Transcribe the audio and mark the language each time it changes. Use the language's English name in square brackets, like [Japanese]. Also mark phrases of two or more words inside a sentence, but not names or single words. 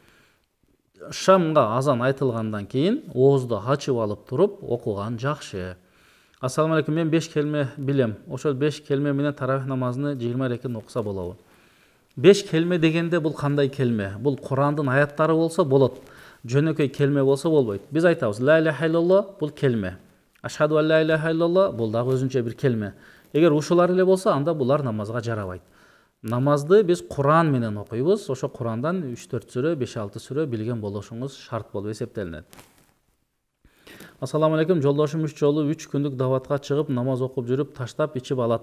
[Kyrgyz] Шамга азан айтылгандан кийин оозду ачып алып туруп окуган жакшы. [Arabic] السلام عليكم, [Kyrgyz] мен 5 келме билем. Ошол 5 келме менен таравих намазыны 20 рекет окуса болобу? 5 келме дегенде бул кандай келме? Бул Курандын аяттары болсо болот. Жөнөкөй келме болсо болбойт. Биз айтабыз, [Arabic] لا إله إلا الله [Kyrgyz] бул келме. [Arabic] أشهد أن لا إله إلا الله [Kyrgyz] бул дагы өзүнчө бир келме. Эгер ушулар эле болсо, анда булар намазга жарабайт. Намазды биз Куран менен окуйбуз. Ошо Курандан 3-4 сүрө, 5-6 сүрө билген болушуңуз шарт болуп эсептелинет. [Arabic] السلام عليكم, [Kyrgyz] жолдошум 3 жолу 3 күндүк даватка чыгып намаз окуп жүрүп таштап ичип алат.